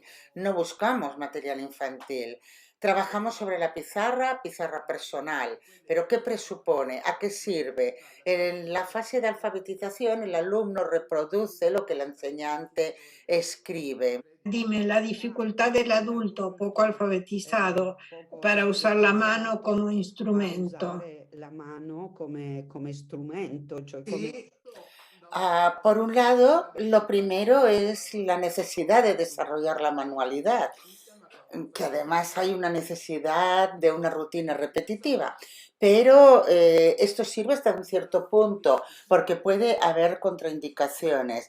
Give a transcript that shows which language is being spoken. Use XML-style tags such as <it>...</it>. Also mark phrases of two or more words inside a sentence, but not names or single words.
<es>No buscamos material infantil. Trabajamos sobre la pizarra personal, pero ¿qué presupone? ¿A qué sirve? En la fase de alfabetización el alumno reproduce lo que el enseñante escribe. Dime, la dificultad del adulto poco alfabetizado para usar la mano como instrumento.</es> <it>Usare la mano come strumento, cioè come... sì,</it> <es>Por un lado, lo primero es la necesidad de desarrollar la manualidad, que además hay una necesidad de una rutina repetitiva. Pero esto sirve hasta un cierto punto, porque puede haber contraindicaciones.</es>